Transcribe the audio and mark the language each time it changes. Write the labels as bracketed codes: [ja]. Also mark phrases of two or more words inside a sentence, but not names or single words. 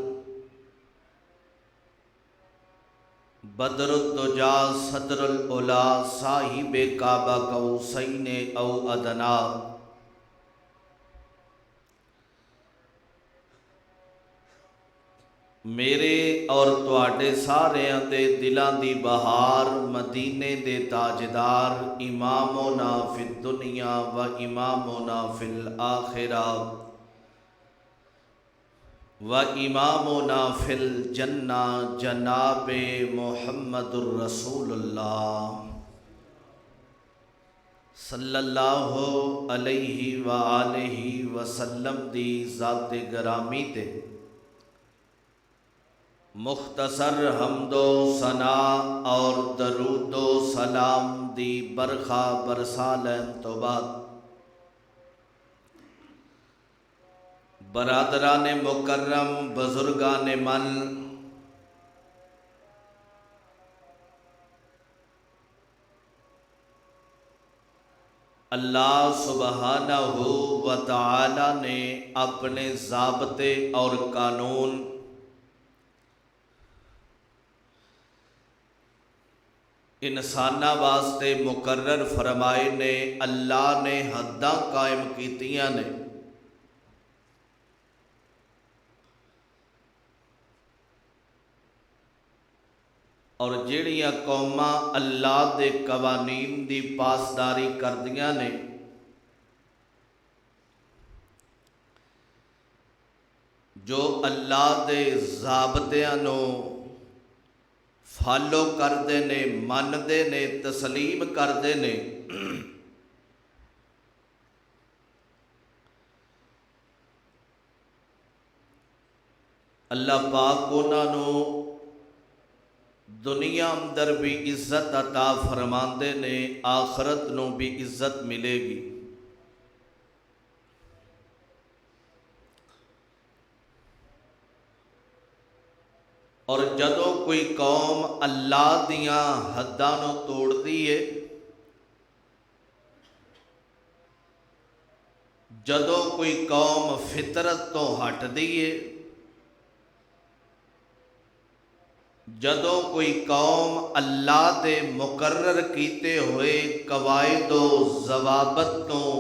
[ar] بدر الدجى صدر العلى صاحب قاب قوسين أو أدنى. [pa] میرے اور تُہاڈے ساریاں دے دلاں دی بہار مدینے دے تاجدار [ar] إمامنا في الدنيا وإمامنا في الآخرة وإمامنا في الجنة [pa] جنابِ [ar] محمد رسول الله صلى الله عليه وآله وسلم [pa] دی ذاتِ گرامی تے مختصر حمد و ثنا اور درود و سلام دی برکھا برسا لین تو بعد برادرانِ مکرم بزرگانِ من [ar] الله سبحانه وتعالى [pa] نے اپنے ضابطے اور قانون انساناں واسطے مقرر فرمائے نیں. اللہ نے حدّاں قائم کیتیاں نیں. اور جیہڑیاں قوماں اللہ دے قوانین دی پاسداری کردیاں نیں, جو اللہ دے ضابطیاں نوں فالو کرتے نیں، مانتے نیں، تسلیم کرتے نیں, मानते ने, तस्लीम करते ने, اللہ پاک انہوں نے دنیا اندر بھی عزت عطا فرماتے نیں، آخرت نوں بھی عزت ملے گی. اور جدوں کوئی قوم اللہ دیاں حدّاں نوں توڑدی ہے, جدوں کوئی قوم فطرت تو ہٹدی ہے، جدوں کوئی قوم اللہ دے مقرر کیتے ہوئے قواعد و ضوابط تو